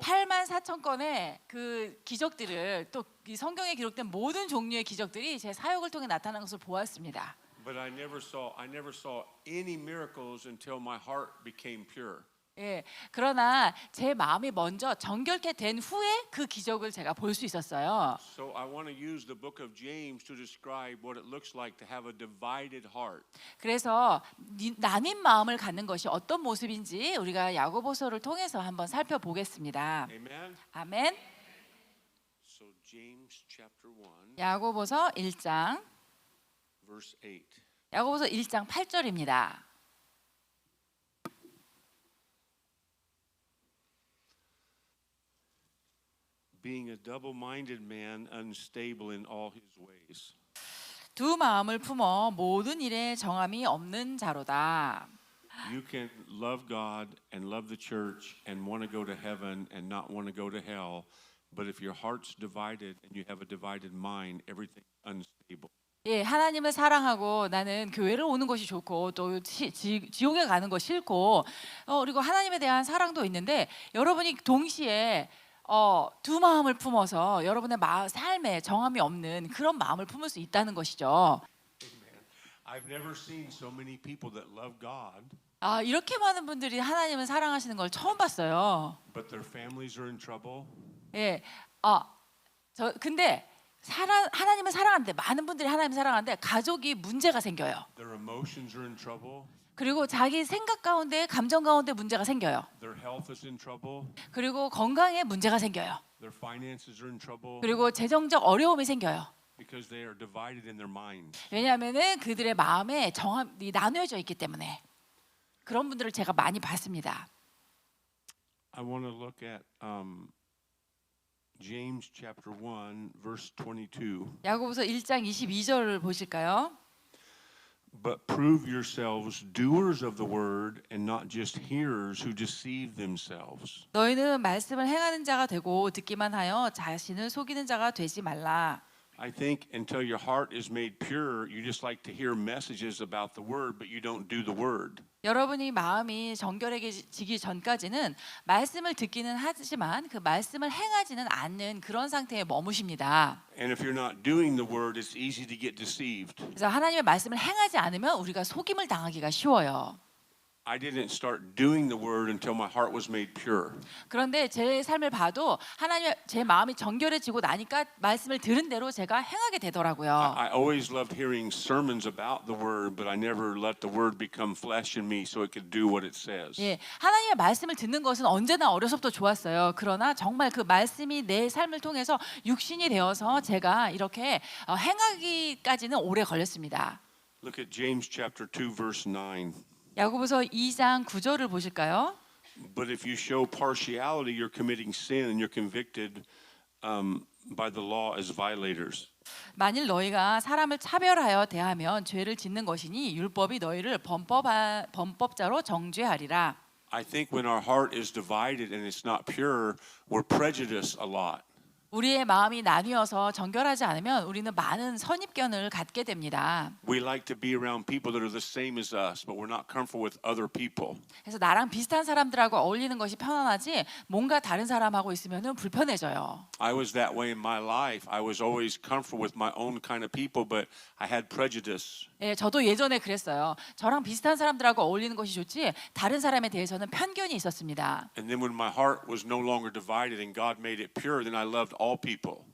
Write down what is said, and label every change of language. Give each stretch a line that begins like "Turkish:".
Korean: 8만 4천 건의 그 기적들을 또 이 성경에 기록된 모든 종류의 기적들이 제 사역을 통해 나타나는 것을 보았습니다.
English: But I never saw any miracles until my heart became pure.
Korean: 예, 그러나 제 마음이 먼저 정결케 된 후에 그 기적을 제가 볼 수 있었어요.
English: So I want to use the book of James to describe what it looks like to have a divided heart.
Korean: 그래서 나뉜 마음을 갖는 것이 어떤 모습인지 우리가 야고보서를 통해서 한번 살펴보겠습니다.
English: Amen.
Korean: 아멘.
English: So James chapter 1
Korean: 야고보서 1장
English: verse 8.
Korean: 야고보서 1장 8절입니다.
English: Being a double-minded man, unstable in all his ways.
Korean: 두 마음을 품어 모든 일에 정함이 없는 자로다.
English: You can love God and love the church and want to go to heaven and not want to go to hell, but if your heart's divided and you have a divided mind, everything's unstable.
Korean: 예, 하나님을 사랑하고 나는 교회를 오는 것이 좋고 또 지옥에 가는 거 싫고 그리고 하나님에 대한 사랑도 있는데 여러분이 동시에 두 마음을 품어서 여러분의 삶에 정함이 없는 그런 마음을 품을 수 있다는 것이죠.
English: Amen. I've never seen so many people that love God,
Korean: 이렇게 많은 분들이 하나님을 사랑하시는 걸 처음 봤어요.
English: but their families are in trouble.
Korean: 예, 근데 하나님을 사랑하는데 많은 분들이 하나님을 사랑하는데 가족이 문제가 생겨요.
English: Their emotions are in trouble.
Korean: 그리고 자기 생각 가운데 감정 가운데 문제가 생겨요.
English: Their health is in trouble.
Korean: 그리고 건강에 문제가 생겨요.
English: Their finances are in trouble
Korean: 그리고 재정적 어려움이 생겨요.
English: because they are divided in their minds.
Korean: 왜냐하면은 그들의 마음에 정함이 나누어져 있기 때문에 그런 분들을 제가 많이 봤습니다.
English: I want to look at James chapter 1 verse 22.
Korean: 야고보서 1장 22절을 보실까요?
English: But prove yourselves doers of the word and not just hearers who deceive themselves.
Korean: 너희는 말씀을 행하는 자가 되고 듣기만 하여 자신을 속이는 자가 되지 말라.
English: I think until your heart is made pure, you just like to hear messages about the word, but you don't do the word.
Korean: 여러분이 마음이 정결해지기 전까지는 말씀을 듣기는 하지만 그 말씀을 행하지는 않는 그런 상태에 머무십니다.
English: And if you're not doing the word, it's easy to get deceived.
Korean: 그래서 하나님의 말씀을 행하지 않으면 우리가 속임을 당하기가 쉬워요.
English: I didn't start doing the word until my heart was made pure.
Korean: 그런데 제 삶을 봐도 하나님 제 마음이 정결해지고 나니까 말씀을 들은 대로 제가 행하게 되더라고요.
English: I always loved hearing sermons about the word, but I never let the word become flesh in me so it could do what it says.
Korean: 예, 하나님의 말씀을 듣는 것은 언제나 어려서부터 좋았어요. 그러나 정말 그 말씀이 내 삶을 통해서 육신이 되어서 제가 이렇게 행하기까지는 오래 걸렸습니다.
English: Look at James chapter 2 verse 9.
Korean: 야고보서 2장 9절을 보실까요?
English: But if you show partiality, you're committing sin and you're convicted by the law as violators.
Korean: 만일 너희가 사람을 차별하여 대하면 죄를 짓는 것이니 율법이 너희를 범법자로 정죄하리라.
English: I think when our heart is divided and it's not pure, we're prejudiced a lot.
Korean: 우리의 마음이 나뉘어서 정결하지 않으면 우리는 많은 선입견을 갖게 됩니다.
English: We like to be around people that are the same as us, but we're not comfortable with other people.
Korean: 그래서 나랑 비슷한 사람들하고 어울리는 것이 편안하지 뭔가 다른 사람하고 있으면은 불편해져요.
English: I was that way in my life. I was always comfortable with my own kind of people, but I had prejudice.
Korean: 예, 저도 예전에 그랬어요. 저랑 비슷한 사람들하고 어울리는 것이 좋지 다른 사람에 대해서는 편견이 있었습니다.
English: And then when my heart was no longer divided and God made it pure, then I loved all people.